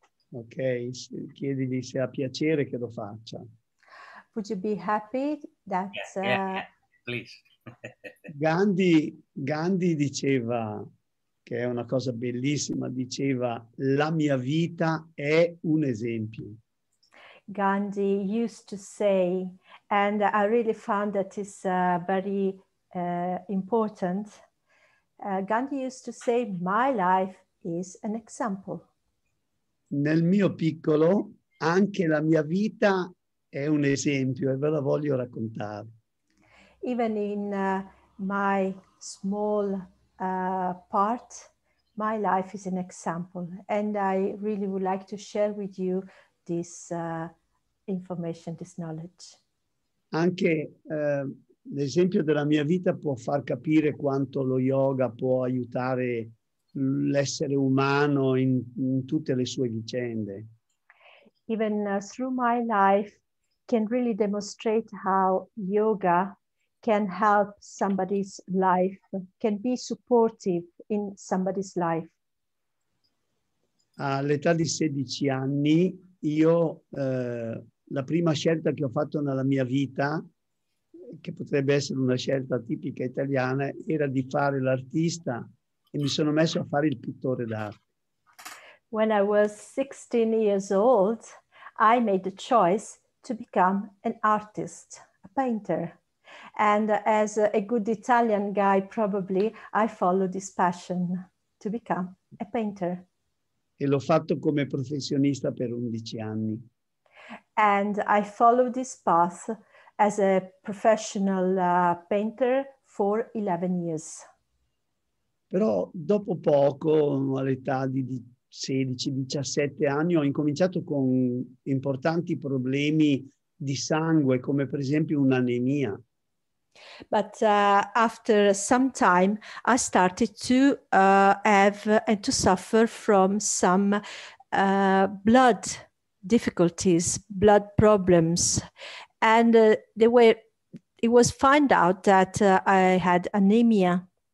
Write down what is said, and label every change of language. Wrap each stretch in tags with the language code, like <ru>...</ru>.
<it>Ok, chiedili se ha piacere che lo faccia.</it> <en>Would you be happy that... Please.</en> <it>Gandhi diceva, che è una cosa bellissima, diceva la mia vita è un esempio.</it> <en>Gandhi used to say, and I really found that is very important. Gandhi used to say, my life is an example.</en> <it>Nel mio piccolo, anche la mia vita è un esempio e ve la voglio raccontare.</it> <en>Even in my small part, my life is an example. And I really would like to share with you this information, this knowledge.</en> <it>Anche l'esempio della mia vita può far capire quanto lo yoga può aiutare l'essere umano in tutte le sue vicende.</it> <en>even through my life, can really demonstrate how yoga can help somebody's life, can be supportive in somebody's life.</en> <it>All'età di 16 anni, io la prima scelta che ho fatto nella mia vita, che potrebbe essere una scelta tipica italiana, era di fare l'artista e mi sono messo a fare il pittore d'arte.</it> <en>When I was 16 years old, I made the choice to become an artist, a painter. And as a good Italian guy, probably I followed this passion to become a painter.</en> <it>E l'ho fatto come professionista per 11 anni.</it> <en>And I followed this path as a professional painter for 11 years.</en> <it>Però dopo poco, all'età di 16-17 anni, ho incominciato con importanti problemi di sangue, come per esempio un'anemia.</it> <en>But after some time, I started to have and to suffer from some blood difficulties, blood problems. And it was found out that I had anemia.</en>